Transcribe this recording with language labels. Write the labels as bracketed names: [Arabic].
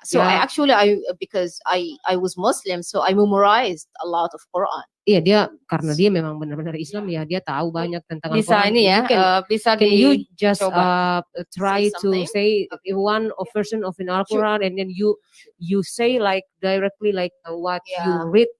[English] So because I was Muslim, so I memorized a lot of Quran. [Indonesian] Iya, dia karena dia memang benar-benar Islam ya, dia tahu banyak tentang bisa Al-Quran. Ini ya, [English] can you just try to say one version of an Al-Quran, and then you say like directly like what you read.